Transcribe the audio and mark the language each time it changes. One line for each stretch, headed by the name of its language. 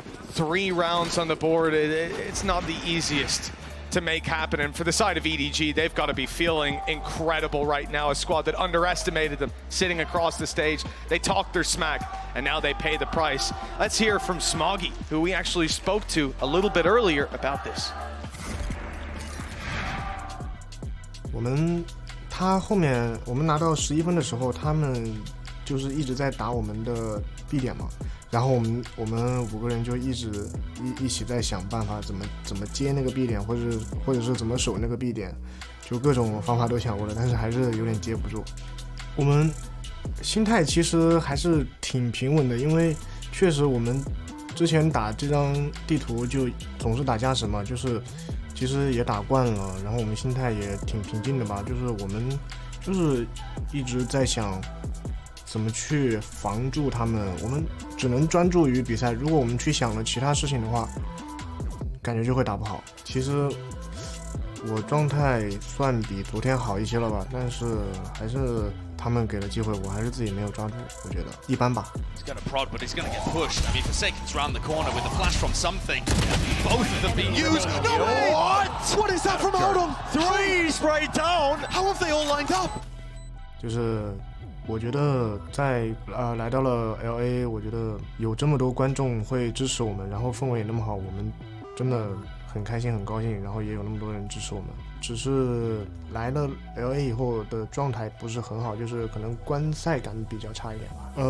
English: 3 rounds on the board, it's not the easiest to make happen, and for the side of EDG, they've got to be feeling incredible right now. A squad that underestimated them sitting across the stage. They talked their smack, and now they pay the price. Let's hear from Smoggy, who we actually spoke to a little bit earlier about this.
Chinese: 他后面我们拿到11分的时候，他们就是一直在打我们的 B 点嘛。然后我们5个人就一起在想办法怎么接那个 B 点，或者是怎么守那个 B 点，就各种方法都想过了，但是还是有点接不住。我们心态其实还是挺平稳的，因为确实我们之前打这张地图就总是打加时嘛，就是其实也打惯了，然后我们心态也挺平静的吧，就是我们就是一直在想怎么去防住他们，我们只能专注于比赛。如果我们去想了其他事情的话，感觉就会打不好。其实我状态算比昨天好一些了吧，但是还是他们给了机会，我还是自己没有抓住，我觉得一般吧。
English: He's going to prod, but he's going to get pushed. I mean, Forsaken's round the corner with a flash from something. Both of them being used. No way! What is that from Odom? 3 straight down. How have they all lined up?
Chinese: 就是我觉得在来到了 LA， 我觉得有这么多观众会支持我们，然后氛围也那么好，我们真的很开心很高兴，然后也有那么多人支持我们。只是来了 LA 以后的状态不是很好，就是可能观赛感比较差一点吧。